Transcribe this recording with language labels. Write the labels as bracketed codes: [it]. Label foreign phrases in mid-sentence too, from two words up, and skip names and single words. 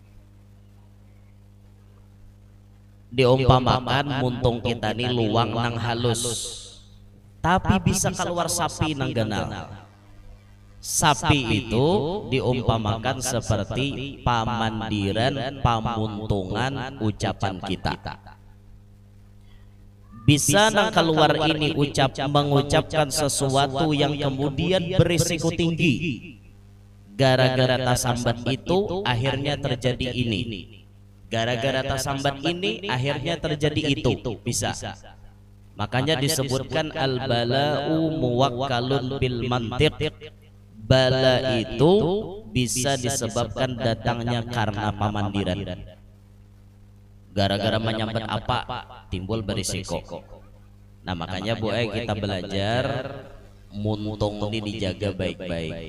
[bjn] Diumpamakan muntung kita ini luang nang halus, tapi bisa keluar sapi nang ganal. [id] Sapi itu diumpamakan seperti pamandiran, pamuntungan ucapan kita. Bisa nang keluar ini mengucapkan sesuatu yang kemudian berisiko tinggi. Gara-gara tasambat itu akhirnya terjadi ini. Gara-gara tasambat ini akhirnya terjadi itu. Bisa. Makanya disebutkan [ar] البلاء موكل بالمنطق. [id] Bala itu bisa disebabkan datangnya karena pamandiran. Gara-gara menyambat apa timbul berisiko. Nah makanya kita belajar muntung ini dijaga baik-baik.